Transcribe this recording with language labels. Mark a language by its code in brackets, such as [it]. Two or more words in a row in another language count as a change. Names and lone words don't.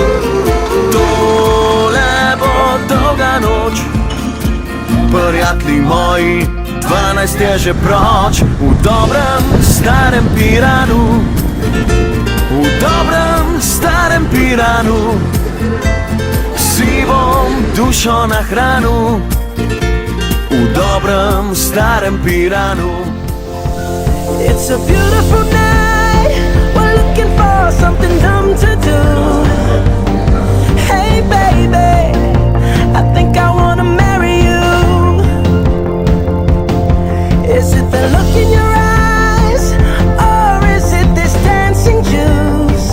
[sl] Tole bo dolga noč, prijatelji moji, 12 je že proč. V dobrem starem Piranu, v dobrem starem Piranu, si bom dušo nahranil. V dobrem starem Piranu. [en] It's a beautiful night, we're looking for something dumb to do. Hey baby, I think I wanna marry you. Is it the look in your eyes, or is it this dancing juice?